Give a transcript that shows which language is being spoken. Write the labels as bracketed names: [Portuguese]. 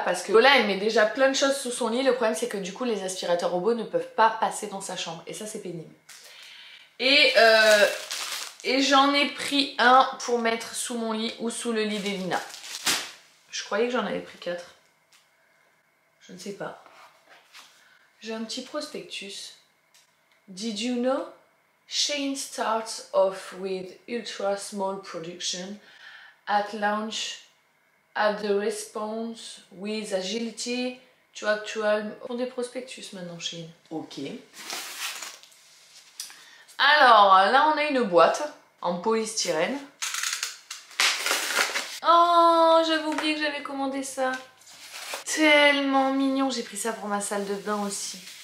[French] Parce que Lola, elle met déjà plein de choses sous son lit. Le problème, c'est que du coup, les aspirateurs robots ne peuvent pas passer dans sa chambre. Et ça, c'est pénible. Et j'en ai pris un pour mettre sous mon lit ou sous le lit d'Elina. Je croyais que j'en avais pris 4. Je ne sais pas. J'ai un petit prospectus. [English] Did you know? Shein starts off with ultra small production at launch Add the response with agility to actual... [French] Pour des prospectus maintenant, Shein. Ok. Alors, là on a une boîte en polystyrène. Oh, j'avais oublié que j'avais commandé ça. Tellement mignon, j'ai pris ça pour ma salle de bain aussi.